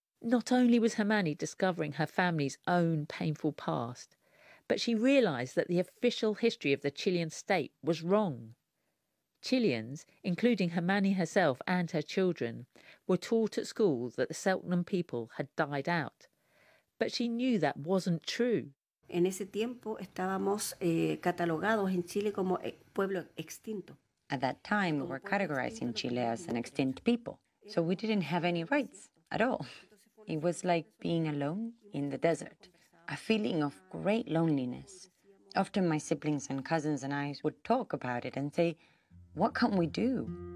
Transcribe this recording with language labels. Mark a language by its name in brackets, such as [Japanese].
[English] Not only was Hermani discovering her family's own painful past, but she realised that the official history of the Chilean state was wrong. Chileans, including Hermani herself and her children, were taught at school that the Seltenham people had died out. But she knew that wasn't true. [Spanish] En ese tiempo estábamos catalogados en Chile como pueblo extinto. [English] At that time, we were categorized in Chile as an extinct people, so we didn't have any rights at all. It was like being alone in the desert, a feeling of great loneliness, Often my siblings and cousins and I would talk about it and say, what can we do?